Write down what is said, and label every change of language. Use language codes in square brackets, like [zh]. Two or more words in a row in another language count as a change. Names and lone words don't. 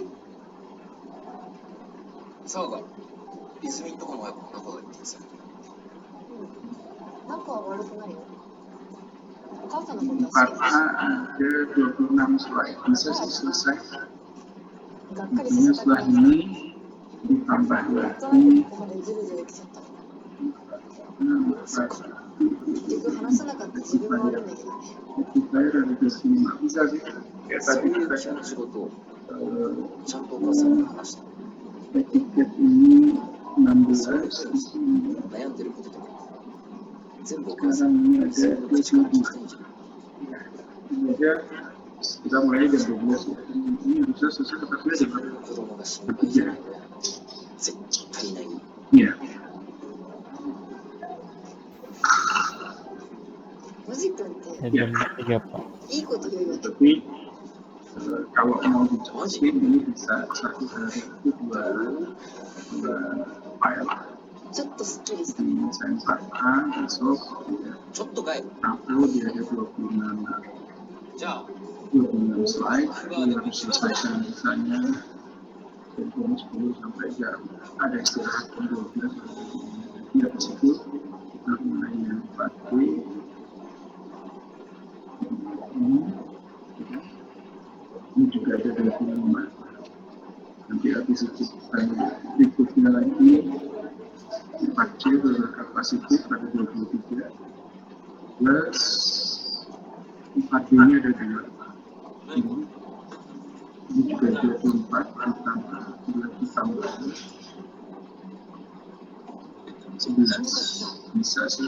[ja] そうか。泉のとこもやっぱこんなこと言ってんすよ。仲は悪くないよ。お母さんのことは [id] Karena ada 26 slide, bisa sih selesai. [ja] がっかり [id] Intinya [ja] させた [id] setelah [ja] くない。 [id] ini ditambah [ja] 大人 [id] lagi. [ja] でここまでずるずる来ちゃった。 [id] Nah, [ja] 結局話さなかった自分も悪いんだけどね。 [id] kita dari di sini nggak bisa sih. Kayak [ja] そう [id] tadi [ja] いう [id] kita [ja] 気持ちごとを eh, ちゃんとお母さんに話した。 [id] tiket ini 16 di sini. [ja] 悩んでることとか全部お母さ [id] Sekarang [ja] ん [id] ini [ja] に全 [id] ada [ja] 部口から聞 [id] 22. [ja] きたいんじゃん。 [id] Ini aja kita mulai jam 12 ya. Ini bisa selesai tepat [ja] 自 [id] jam [ja] 分の子供が心配じゃないのは絶対ない。 [id] Iya. [ja] マジ君って [id] Jam 3, Pak. [ja] いいこと言うよね。 [id] Tapi kalau mau dicepetin ini bisa 1 hari itu 2 file [ja] ちょっとスッキリした。 [id] di sensor A besok [ja] ちょっとかい。 [id] upload dia ada 26 [ja] じゃあ [id] slide dia harus selesaikan sisanya dari jam 10 sampai jam ada istirahat jam 12 di atas itu kita mulai yang 4D ini juga ada 25 nanti habis itu berikutnya lagi 4C berkapasitif pada 23 plus 4D nya ada 2 ini juga 24 ditambah 11 bisa sih